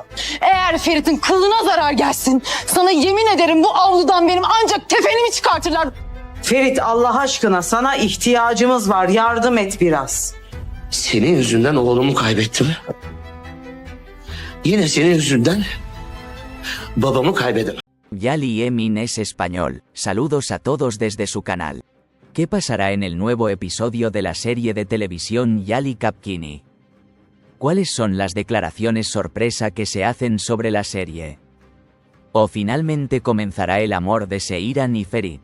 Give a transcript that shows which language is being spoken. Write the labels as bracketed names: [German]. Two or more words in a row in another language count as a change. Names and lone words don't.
[Turkish] Eğer Ferit'in kılına zarar gelsin, sana yemin ederim bu avludan benim ancak tefenimi çıkartırlar. Ferit, Allah aşkına sana ihtiyacımız var. Yardım et biraz. Senin yüzünden oğlumu kaybettim. Yine senin yüzünden babamı kaybedemem. [Spanish] Yali Emin es español. Saludos a todos desde su canal. ¿Qué pasará en el nuevo episodio de la serie de televisión Yali Kapkini? ¿Cuáles son las declaraciones sorpresa que se hacen sobre la serie? ¿O finalmente comenzará el amor de Seiran y Ferit?